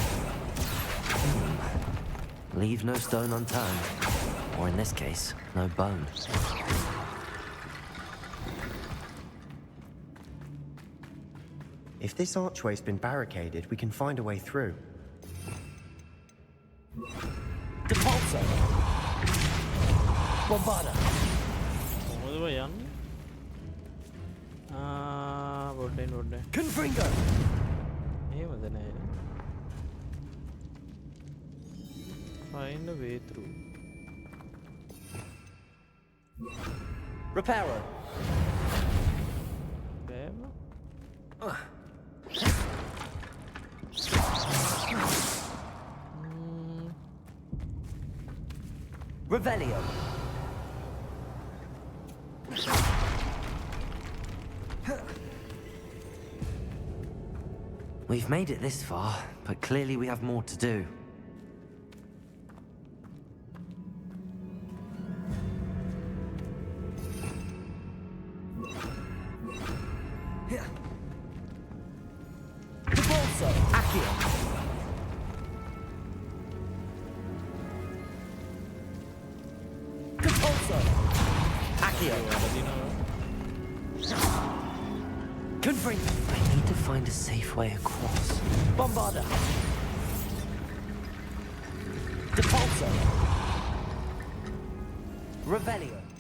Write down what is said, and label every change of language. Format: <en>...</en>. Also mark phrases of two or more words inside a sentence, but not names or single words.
<en>Leave no stone unturned. Or in this case, no bone. If this archway's been barricaded, we can find a way through. Depulso! Bombarda! Confringo! Find a way through. Reparo! Revelio! We've made it this far, but clearly we have more to do. Depulso! Accio! Depulso! Accio! Confringo! I need to find a safe way across. Bombarda! Depulso! Revelio!</en>